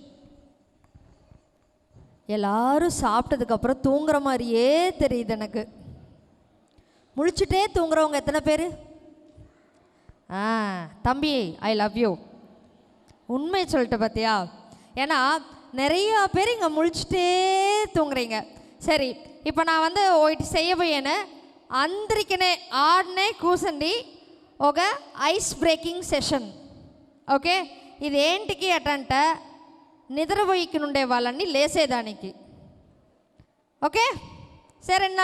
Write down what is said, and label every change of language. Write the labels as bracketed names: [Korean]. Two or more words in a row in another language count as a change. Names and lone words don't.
[Tamil] எல்லாரும் சாப்பிட்டதுக்கப்புறம் தூங்குற மாதிரியே தெரியுது எனக்கு. முழிச்சுட்டே தூங்குறவங்க எத்தனை பேர்? தம்பி, [English] I love you. [Tamil] உண்மை சொல்லிட்டு பார்த்தியா? ஏன்னா நிறையா பேர் இங்கே முழிச்சுட்டே தூங்குறீங்க. சரி, இப்போ நான் வந்து [Telugu] ఒకటి చేయబోయాను. అందరికనే ఆడనే కూసండి ఒక [English] ice breaking session. [Telugu] ఓకే, ఇది ఏంటికి అటంట నిద్రపోయికి వాళ్ళని లేసేదానికి. ఓకే సరేనా?